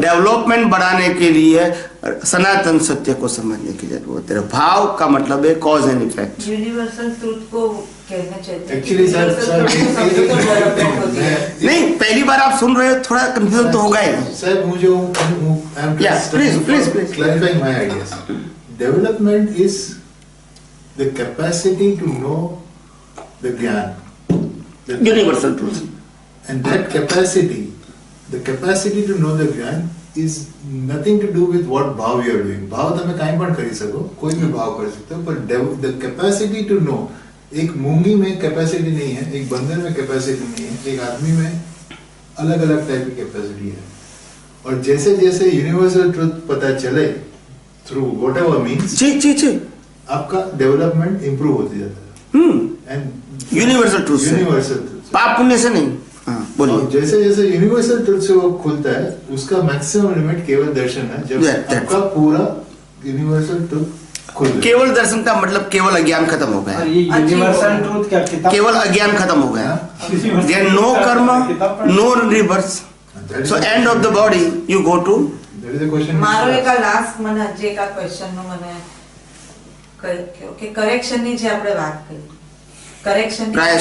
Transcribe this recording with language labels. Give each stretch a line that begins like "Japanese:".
Hindi: Development बढ़ाने के लिए सनातन सत्य को समझने की जरूरत है। भाव का मतलब है cause and effect. Universal truth को कहना चाहते हैं।
English: Actually, sir,
Hindi: डेवलपमेंट होती है। नहीं, पहली बार आप सुन रहे हो, थोड़ा कंफ्यूजन तो होगा ही। सर मुझे
English: Yeah, please. clarifying my ideas. Development is the capacity to know the gyan.
Hindi: Universal truth.
English: And that capacity, the capacity to know the gyan is nothing to do with what bhav you are doing.
Hindi: भाव
Gujarati: તમે કાંઈ પણ કરી શકો,
Hindi: કોઈ भी भाव कर सकते हो, पर
English: the capacity to know,
Hindi: एक मूंगी में कैपेसिटी नहीं है, एक बंदर में कैपेसिटी नहीं है, एक आदमी में अलग अलग टाइप की कैपेसिटी है। और जैसे जैसे यूनिवर्सल ट्रुथ पता चले
English: through whatever means,
Hindi: जी आपका डेवलपमेंट इंप्रूव होते जाता है। एंड यूनिवर्सल ट्रूथ से, यूनिवर्सल ट्रुथ पाप पुण्य से नहीं। हाँ, बोलिए। जैसे जैसे यूनिवर्सल ट्रुथ से वो खुलता है, उसका मैक्सिमम लिमिट केवल दर्शन है। जब आपका पूरा यूनिवर्सल ट्रुथ खुल गया, केवल दर्शन का मतलब केवल अज्ञान खत्म हो और गया। ये यूनिवर्सल ट्रूथ क्या किताब, केवल अज्ञान खत्म हो गया।
English: There no karma, no reverse, so end of the body you go to. that is the question.
Gujarati: મારો એક લાસ્ટ મને જે કા ક્વેશ્ચન નો મને કે કરેક્શન ની જે આપણે વાત કરી, કરેક્શન